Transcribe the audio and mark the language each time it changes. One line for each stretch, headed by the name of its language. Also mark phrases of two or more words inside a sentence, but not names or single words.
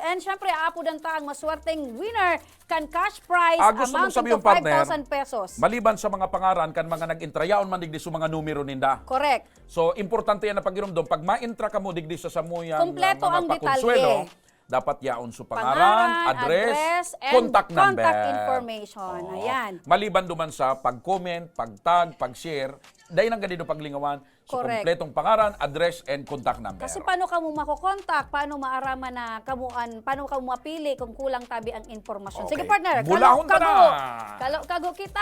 Bikol: And syempre, aapudan ta ang maswerteng winner kan
English: cash prize
Filipino: gusto mong
English: amounting to
Filipino: sabihin,
English: 5,000 pesos.
Bikol: Maliban sa mga pangaran, kan mga nag-intrayaon man digdi sa mga numero ninda. Correct. So, importante yan na pag-irumdom. Pag ma-intra ka mo digdi sa samuyang kompleto mga ang pakonsuelo, dapat yaon sa pangaran, address, and
English: contact number. Contact information.
Bikol: Ayan. Maliban duman sa pag-comment, pag-tag, pag-share, dahil ang ganito paglingawan, so Correct. kompletong pangaran,
English: address, and contact number.
Bikol: Kasi paano ka mo makokontak, paano maaraman na kamuan, paano ka mo mapili kung kulang tabi ang informasyon. Sige, partner, bulahon ka na! Kago kita!